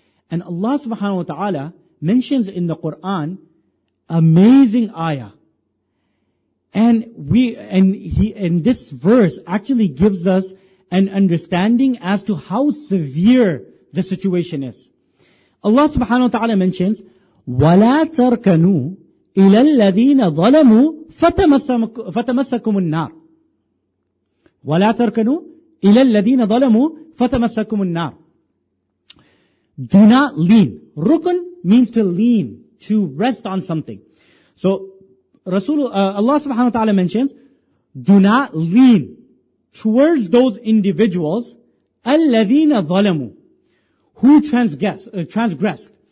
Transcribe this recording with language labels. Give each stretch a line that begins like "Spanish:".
English: And Allah subhanahu wa ta'ala mentions in the Quran amazing ayah. And this verse actually gives us an understanding as to how severe the situation is. Allah subhanahu wa ta'ala mentions,
Arabic: وَلَا تَرْكَنُوا إِلَى الَّذِينَ ظَلَمُوا فَتَمَسَّكُمُ النَّارِ وَلَا تَرْكَنُوا إِلَى الَّذِينَ ظَلَمُوا فَتَمَسَّكُمُ النَّارِ.
English: Do not lean. Rukun means to lean, to rest on something. So Allah subhanahu wa ta'ala mentions, do not lean towards those individuals,
Arabic: الَّذِينَ ظَلَمُوا,
English: who transgressed.